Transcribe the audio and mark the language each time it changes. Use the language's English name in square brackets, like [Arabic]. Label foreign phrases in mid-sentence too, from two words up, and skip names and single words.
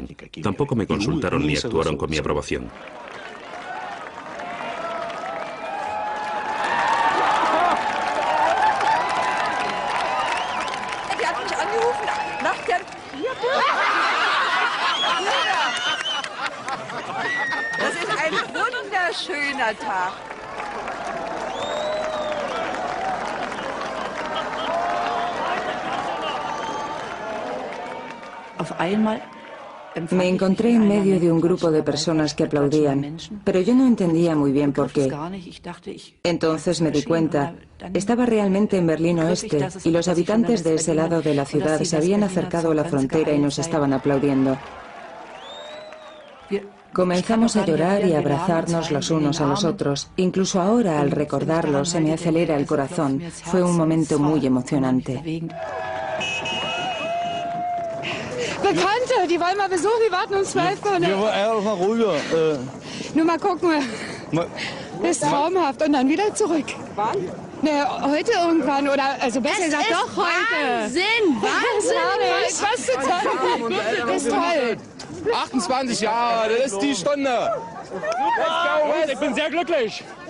[Spanish] Tampoco me consultaron ni actuaron con mi aprobación. [German] Das ist ein wunderschöner Tag. [Spanish] Me encontré en medio de un grupo de personas que aplaudían, pero yo no entendía muy bien por qué. Entonces me di cuenta, estaba realmente en Berlín Oeste y los habitantes de ese lado de la ciudad se habían acercado a la frontera y nos estaban aplaudiendo. Comenzamos a llorar y a abrazarnos los unos a los otros. Incluso ahora, al recordarlo, se me acelera el corazón. Fue un momento muy emocionante. [German] Bekannte, die wollen mal besuchen, die warten uns 12 Stunden. Ja, mal rüber. Nur mal gucken. Ist traumhaft und dann wieder zurück. Wann? Ne, heute irgendwann oder, also besser gesagt doch heute. Wahnsinn, Wahnsinn. Was zu tun. Das ist toll. 28 Jahre, das ist die Stunde. Ich bin sehr glücklich.